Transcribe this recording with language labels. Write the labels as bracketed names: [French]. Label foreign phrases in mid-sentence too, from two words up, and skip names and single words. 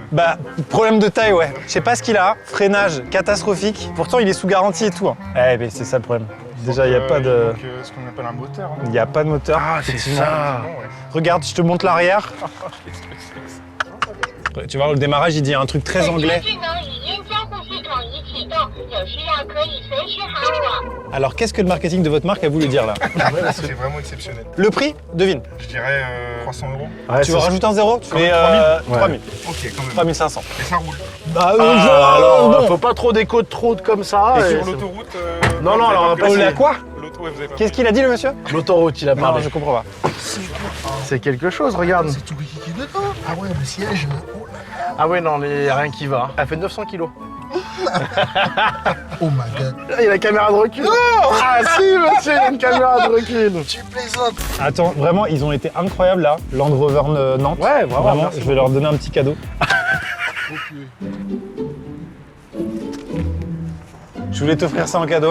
[French] Bah, problème de taille, ouais. Je sais pas ce qu'il a. Freinage catastrophique. Pourtant, il est sous garantie et tout. Hein. Eh, mais c'est ça le problème. Déjà, il n'y a pas de... Donc, ce qu'on appelle un moteur. Hein. Il n'y a pas de moteur. Ah, c'est effectivement. ça. Bon, ouais. Regarde, je te montre l'arrière. Tu vois, le démarrage, il dit un truc très [Chinese] 本 [French] anglais. [Chinese] 机智能语音交互系统已启动，有需要可以随时喊我。 [French] Alors, qu'est-ce que le marketing de votre marque a voulu dire là? C'est vraiment exceptionnel. Le prix? Devine. Je dirais 300 €. Ouais, Tu veux c'est- rajouter un zéro? Tu fais 3000. 3000. Ok, quand même. 3500. Et ça roule. Bah, alors, bon. faut pas trop déco de trop comme ça. Et et sur c'est- l'autoroute Non, non, alors on va pas Oh essayer. là, quoi? L'auto, ouais, vous avez pas. Qu'est-ce qu'il a dit le monsieur? L'autoroute, il a Non, parlé. je comprends pas. C'est quelque chose, regarde. C'est tout qui est dedans. Ah ouais, le siège. Oh là. Ah ouais, non, il y a rien qui va. Elle fait 900 kilos. [English] Oh my god. [French] Il y a la caméra de recul. Ah si, monsieur, il y a une caméra de recul. Tu plaisantes. Attends, vraiment, ils ont été incroyables là. Land Rover Nantes. Ouais, vraiment, merci je vais leur donner un petit cadeau. Je voulais t'offrir ça en cadeau